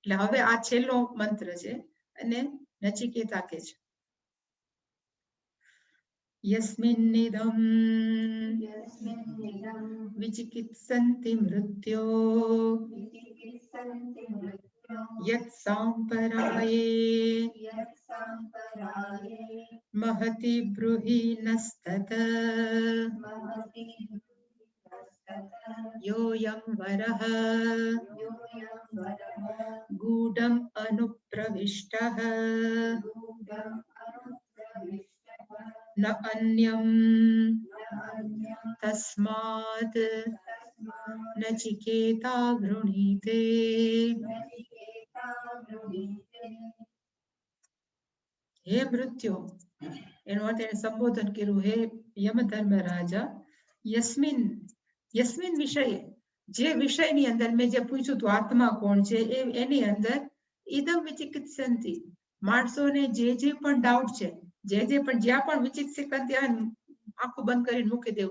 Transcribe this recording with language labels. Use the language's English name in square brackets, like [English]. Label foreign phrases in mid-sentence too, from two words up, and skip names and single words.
[Gujarati] એટલે હવે આ છેલ્લો મંત્ર છે, અને નચિકેતા કે છે [Sanskrit] यस्मिन्निदं विचिकित्सन्ति मृत्यो यत सांपराये महति ब्रूहीनस्तत योऽयं वरः गूढम् अनुप्रविष्टः न अन्यं तस्मात् नचिकेता गृणीते। हे मृत्यु, [Gujarati] એનો અર્થ એને સંબોધન કર્યું, હે યમધર્મ રાજા, [Sanskrit] यस्मिन विषये, [Gujarati] જે વિષયની અંદર મેં જે પૂછ્યું હતું આત્મા કોણ છે એની અંદર [Sanskrit] इदम विचिकित्सन्ति, [Gujarati] માણસોને જે પણ ડાઉટ છે, જે પણ જ્યાં પણ વિચિકિત્સન્તિ આંખો બંધ કરીને મૂકી દેવું,